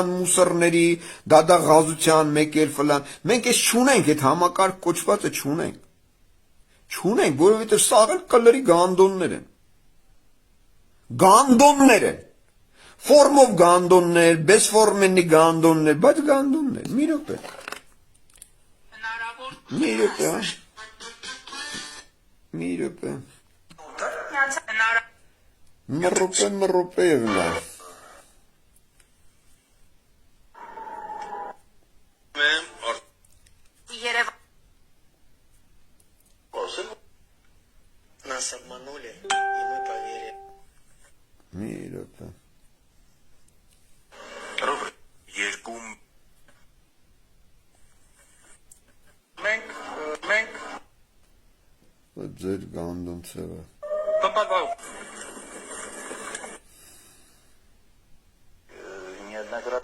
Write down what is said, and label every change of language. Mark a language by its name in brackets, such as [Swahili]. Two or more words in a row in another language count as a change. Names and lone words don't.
[Armenian] մուսորների, դադաղազության, մեկ էլ ֆլան, մենք այս չունենք, այդ համակարգ կոչվածը չունենք։ Չունենք, որովհետև սա էլ կլերի գանդոններ են։ Գանդոններ են։ Ֆորմով գանդոններ, բեսֆորմենի գանդոններ, բայց գանդոններ, մի րոպե։ Մի րոպե, մի րոպե։ Մի րոպե եվնա։ [Russian] Нас обманули, и мы поверили. [Armenian] Մի րոպե։ Երկու Մենք Ո՞տ ձեր գանդոն ցավը։ [Russian] неоднократно